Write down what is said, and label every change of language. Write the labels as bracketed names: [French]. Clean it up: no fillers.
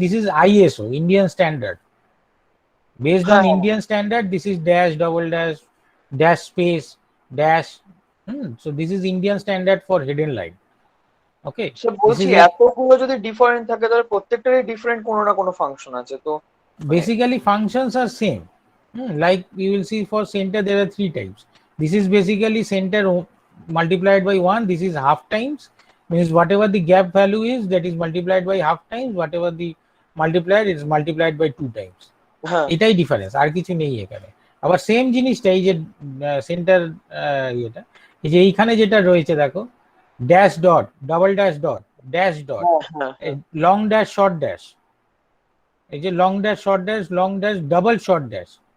[English] This is ISO, Indian standard. Based on [Bangla] হ্যাঁ [English] Indian standard this is dash, double dash, dash space, dash. So this is Indian standard for hidden line. Okay, [Bangla] sir [English] this [Bangla] বলছি [English] is [Bangla] এতগুলো যদি different থাকে তাহলে প্রত্যেকটারই different কোনো না কোনো function আছে তো মানে। [English] basically functions are same. Like you will see for center there are three types. This is basically center multiplied by 1. This is half times, means whatever the gap value is, that is multiplied by half times, whatever the multiplier is multiplied by 2 times. [Bangla] হ্যাঁ এটাই difference, আর কিছু নেই এখানে। আবার same জিনিসটা এই যে centre ইয়েটা, এই যে এইখানে যেটা রয়েছে দেখো, dash dot, double dash dot, dash dot, হ্যাঁ হ্যাঁ হ্যাঁ লং ড্যাশ, শর্ট ড্যাশ, এই যে long dash, short dash, long dash, double short dash.